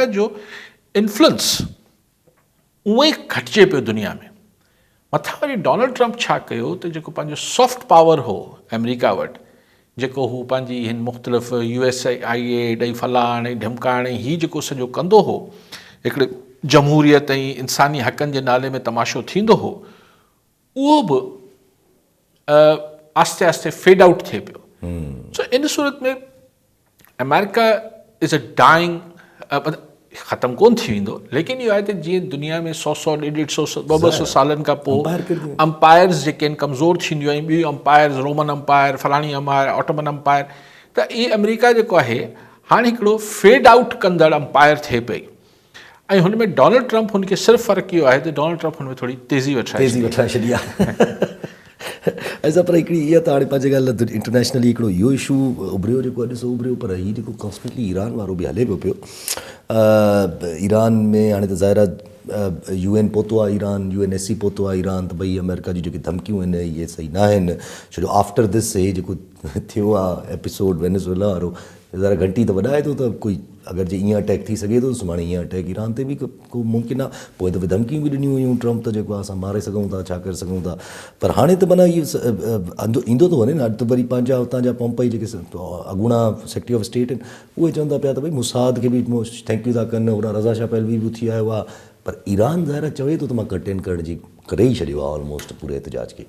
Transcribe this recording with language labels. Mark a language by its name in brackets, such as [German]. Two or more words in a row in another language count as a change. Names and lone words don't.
[Sindhi] जो इन्फ्लुएंस उहो ई घटिजे पियो दुनिया में मथां वरी डोनाल्ड ट्रम्प छा कयो त जेको पंहिंजो [English] soft power [Sindhi] हो अमेरिका वटि जेको हू पंहिंजी हिन मुख़्तलिफ़ USIA ॾेई फलाण ऐं ढिमकाण ऐं हीउ जेको सॼो कंदो हो हिकिड़े जमहूरियत ऐं इंसानी हक़नि जे नाले में तमाशो थींदो हो उहो बि आस्ते आस्ते [English] fade out [Sindhi] थिए पियो सो इन सूरत में [English] America is a dying [Sindhi] ख़तमु कोन थी वेंदो लेकिन इहो आहे त जीअं दुनिया में 100 150 200 सालनि खां पोइ अंपायर्स जेके आहिनि कमज़ोर थींदियूं आहिनि ॿियूं अंपायर्स रोमन अंपायर फलाणी अंपायर ऑटोमन अंपायर त इहे अमेरिका जेको आहे हाणे हिकिड़ो [English] fade out [Sindhi] कंदड़ अंपायर थिए पई ऐं हुन में डोनाल्ड ट्रम्प हुनखे सिर्फ़ु फ़र्क़ु इहो आहे त डोनाल्ड ट्रम्प हुन में थोरी तेज़ी वठाए छॾी आहे ऐसा पर हिकिड़ी इहा त हाणे पंहिंजे ॻाल्हि इंटरनेशनली हिकिड़ो इहो इशू उभरियो जेको ॾिसो उभरियो पर हीउ जेको कॉन्स्टेंटली ईरान वारो बि हले पियो ईरान में हाणे त ज़ाहिर आहे UN पहुतो आहे ईरान UNSC पहुतो आहे ईरान त भई अमेरिका जी जेकी धमकियूं आहिनि इहे सही न आहिनि छो जो [English] after this [Sindhi] हे जेको थियो आहे एपिसोड वेनेज़ुएला वारो ज़रा घंटी त वॾाए थो त कोई अगरि जे ईअं अटैक थी सघे थो सुभाणे ईअं अटैक ईरान ते बि को मुमकिन आहे पोइ दफ़े धमकियूं बि ॾिनियूं हुयूं ट्रम्प त जेको आहे असां मारे सघूं था छा करे सघूं था पर हाणे त माना इहो ईंदो थो वञे न अॼु त वरी पंहिंजा हुतां जा पोम्पई जेके अॻूणा [English] secretary of state [Sindhi] आहिनि उहे चवनि था पिया त भई मुसाद खे बि [English] thank you [Sindhi] था कनि होॾां रज़ा शाह पहलवी बि थी आयो आहे पर ईरान ज़ाहिर चवे थो त मां कंटेन करण जी करे ई छॾियो आहे ऑलमोस्ट पूरे एहतजाज खे